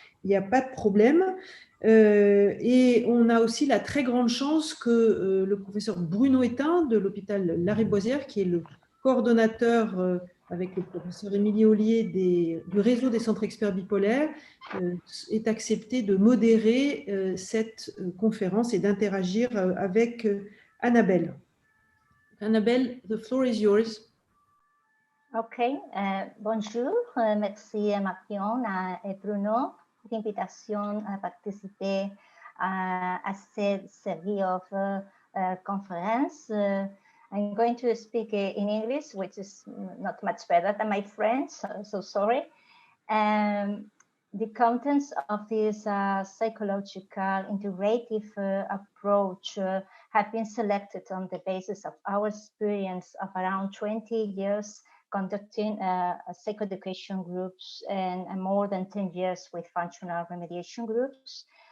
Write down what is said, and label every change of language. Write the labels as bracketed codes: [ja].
[fr] Il n'y a pas de problème. Et on a aussi la très grande chance que le professeur Bruno Etain de l'hôpital Lariboisière, qui est le coordonnateur avec le professeur Émilie Ollier du réseau des centres experts bipolaires, ait accepté de modérer cette conférence et d'interagir avec Anabel. [en] Anabel, the floor is yours. [fr] Okay, bonjour, merci Marion et Bruno pour l'invitation à participer à cette série [en] of conference. I'm going to speak in English, which is not much better than my French, so sorry. The contents of this psychological integrative approach have been selected on the basis of our experience of around 20 years conducting psychoeducation groups and more than 10 years with functional remediation groups.